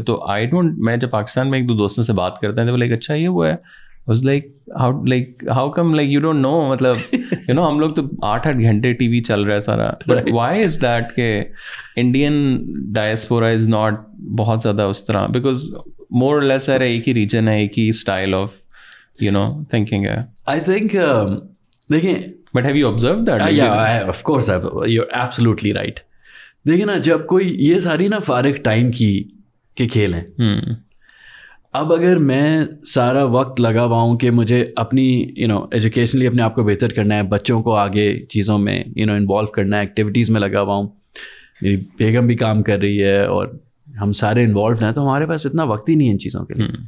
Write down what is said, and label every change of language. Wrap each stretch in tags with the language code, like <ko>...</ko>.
<ur>تو I don't, میں جب پاکستان میں ایک دو دوستوں سے بات کرتے ہیں تو وہ لائک اچھا یہ وہ ہے,</ur> <en>was like how come like you don't know,</en> <ur>مطلب you know ہم لوگ تو 8 گھنٹے ٹی وی چل رہا ہے سارا,</ur> <en>but why is that</en> <ur>کہ انڈین ڈائسپورا از ناٹ بہت زیادہ اس طرح,</ur> <en>because more or less</en> <ur>ہے ایک ہی ریجن ہے, ایک ہی style of you know thinking ہے.</ur> <en>I think</en> <ur>دیکھیں,</ur> <en>but have you observed that? Yeah, of course you're absolutely right.</en> <ur>دیکھیں نا, جب کوئی یہ ساری نا فارغ ٹائم کے کھیل ہیں, اب اگر میں سارا وقت لگا ہوا ہوں کہ مجھے اپنی ایجوکیشنلی اپنے آپ کو بہتر کرنا ہے, بچوں کو آگے چیزوں میں انوالو کرنا ہے, ایکٹیویٹیز میں لگا ہوا ہوں, میری بیگم بھی کام کر رہی ہے اور ہم سارے انوالوڈ ہیں, تو ہمارے پاس اتنا وقت ہی نہیں ہے ان چیزوں کے لیے.</ur>